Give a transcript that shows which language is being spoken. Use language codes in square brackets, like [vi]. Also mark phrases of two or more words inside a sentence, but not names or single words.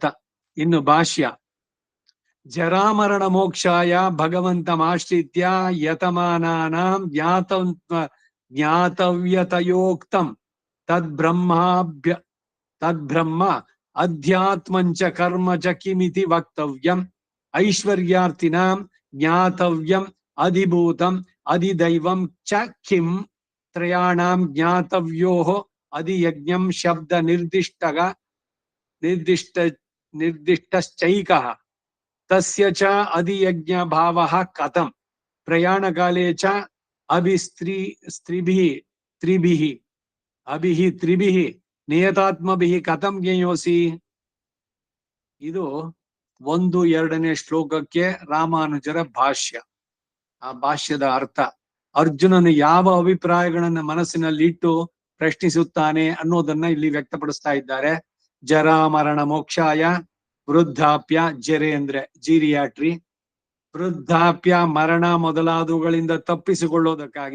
[kn] ಇನ್ನು ಭಾಷ್ಯ. [sa] ಜರಾಮರಣ ಮೋಕ್ಷಾಯ ಭಗವಂತಮಾಶ್ರಿತ್ಯ ಯತಮಾನಾನಾಂ ಜ್ಞಾತವ್ಯತಯೋಕ್ತಂ ತದ್ಬ್ರಹ್ಮ ಅಧ್ಯಾತ್ಮಂಚ ಕರ್ಮ ಚ ಕಿಮಿತಿ ವಕ್ತವ್ಯಂ ಐಶ್ವರ್ಯಾರ್ಥಿನಾಂ ಜ್ಞಾತವ್ಯಂ ಅಧಿಭೂತಂ ಅಧಿದೈವಂ ಚ ಕಿಂ ತ್ರಯಾಣಾಂ ಜ್ಞಾತವ್ಯೋಃ ಅಧಿಯಜ್ಞಂ ಶಬ್ದ ನಿರ್ದಿಷ್ಟಶ್ಚೈಕಃ ತಸ್ಯ ಚ ಅಧಿಯಜ್ಞ ಭಾವಃ ಕಥಂ ಪ್ರಯಾಣಕಾಲೇ ಚ ತ್ರಿಭಿಃ ನಿಯತಾತ್ಮಭಿಃ ಕಥಂ ಜ್ಞೇಯೋಸಿ. [kn] ಇದು 1-2ನೇ ಶ್ಲೋಕಕ್ಕೆ ರಾಮಾನುಜರ ಭಾಷ್ಯ. ಆ ಭಾಷ್ಯದ ಅರ್ಥ, ಅರ್ಜುನನು ಯಾವ ಅಭಿಪ್ರಾಯಗಳನ್ನ ಮನಸ್ಸಿನಲ್ಲಿ ಇಟ್ಟು ಪ್ರಶ್ನಿಸುತ್ತಾನೆ ಅನ್ನೋದನ್ನ ಇಲ್ಲಿ ವ್ಯಕ್ತಪಡಿಸ್ತಾ ಇದ್ದಾರೆ. [sa] ಜರಾಮರಣ ಮೋಕ್ಷಾಯ, [kn] ವೃದ್ಧಾಪ್ಯ, ಜರೆ ಅಂದ್ರೆ ಜೀರಿಯಾಟ್ರಿ, ವೃದ್ಧಾಪ್ಯ ಮರಣ ಮೊದಲಾದವುಗಳಿಂದ ತಪ್ಪಿಸಿಕೊಳ್ಳೋದಕ್ಕಾಗಿ